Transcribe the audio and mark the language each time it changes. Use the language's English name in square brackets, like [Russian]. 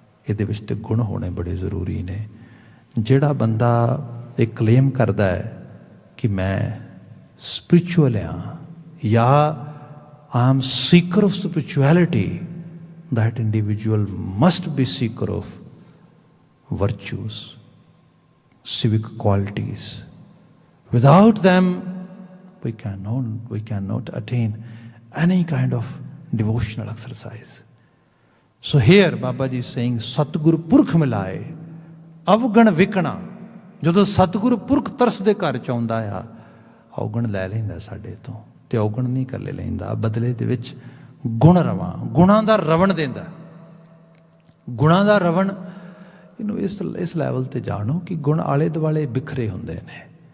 [Punjabi] ਇਹਦੇ ਵਿੱਚ ਤੇ ਗੁਣ ਹੋਣੇ ਬੜੇ ਜ਼ਰੂਰੀ ਨੇ। ਜਿਹੜਾ ਬੰਦਾ ਇਹ ਕਲੇਮ ਕਰਦਾ ਹੈ ਕਿ ਮੈਂ ਸਪਿਰਿਚੁਅਲ ਹਾਂ ਜਾਂ [English] I am seeker of spirituality, that individual must be seeker of virtues, civic qualities. Without them we cannot attain any kind of devotional exercise. So here Baba Ji is saying Satguru Purkh [Punjabi] ਮਿਲਾਏ ਅਵਗਣ ਵਿਕਣਾ। ਜਦੋਂ ਸਤਿਗੁਰੂ ਪੁਰਖ ਤਰਸ ਦੇ ਘਰ 'ਚ ਆਉਂਦਾ ਆ, ਔਗਣ ਲੈ ਲੈਂਦਾ ਸਾਡੇ ਤੋਂ, ਤੇ ਔਗਣ ਨਹੀਂ ਇਕੱਲੇ ਲੈਂਦਾ, ਬਦਲੇ ਦੇ ਵਿੱਚ ਗੁਣ ਰਵਾਂ, ਗੁਣਾਂ ਦਾ ਰਵਣ ਦਿੰਦਾ। ਗੁਣਾਂ ਦਾ ਰਵਣ, ਇਹਨੂੰ ਇਸ ਲੈਵਲ 'ਤੇ ਜਾਣੋ ਕਿ ਗੁਣ ਆਲੇ ਦੁਆਲੇ ਬਿਖਰੇ ਹੁੰਦੇ ਨੇ।